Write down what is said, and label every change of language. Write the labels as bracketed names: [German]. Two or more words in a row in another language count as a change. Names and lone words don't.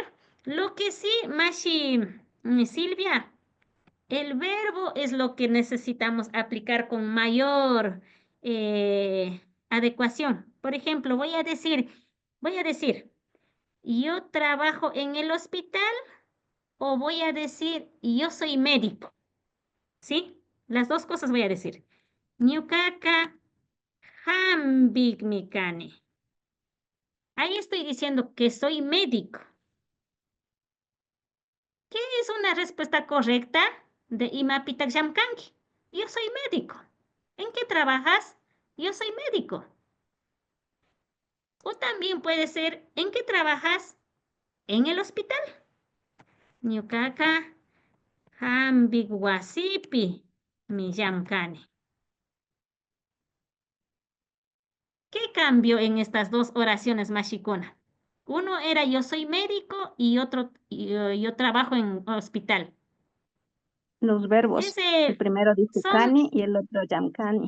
[Spanish] Lo que sí, Mashi, Silvia, el verbo es lo que necesitamos aplicar con mayor adecuación. Por ejemplo, voy a decir, yo trabajo en el hospital o voy a decir, yo soy médico. ¿Sí? Las dos cosas voy a decir. [Quechua] Ñuqaqa hambik mikani. [Spanish] Ahí estoy diciendo que soy médico. ¿Qué es una respuesta correcta de [Quechua] Imapitak Llamkanki? [Spanish] Yo soy médico. ¿En qué trabajas? Yo soy médico. O también puede ser, ¿en qué trabajas? En el hospital. [Quechua] Ñuqaqa hambik wasipi mi llamkani. [Spanish] ¿Qué cambio en estas dos oraciones, Mashikuna? Uno era yo soy médico y otro yo trabajo en hospital. Los verbos. El primero dice Kani y el otro Yamkani.